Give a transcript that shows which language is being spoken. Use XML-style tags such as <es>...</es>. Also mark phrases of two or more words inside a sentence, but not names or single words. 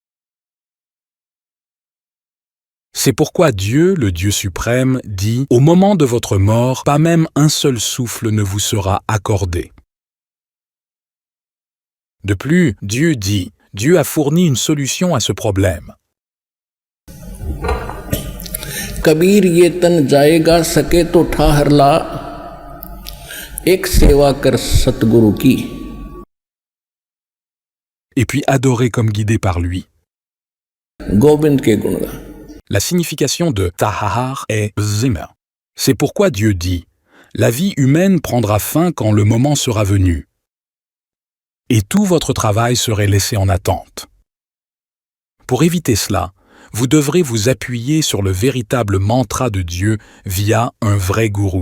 <fr>C'est pourquoi Dieu, le Dieu suprême, dit « Au moment de votre mort, pas même un seul souffle ne vous sera accordé. » De plus, Dieu dit « Dieu a fourni une solution à ce problème. »</fr> <hi>कबीर ये तन जाएगा सके तो ठाहर ला एक सेवा कर सतगुरु की.</hi> <fr>Et puis adorer comme guidé par lui.</fr> <hi>गोविंद के गुण गा.</hi> <fr>La signification de tahar est zimmer. C'est pourquoi Dieu dit « La vie humaine prendra fin quand le moment sera venu. Et tout votre travail serait laissé en attente. » Pour éviter cela, vous devrez vous appuyer sur le véritable mantra de Dieu via un vrai gourou.</fr>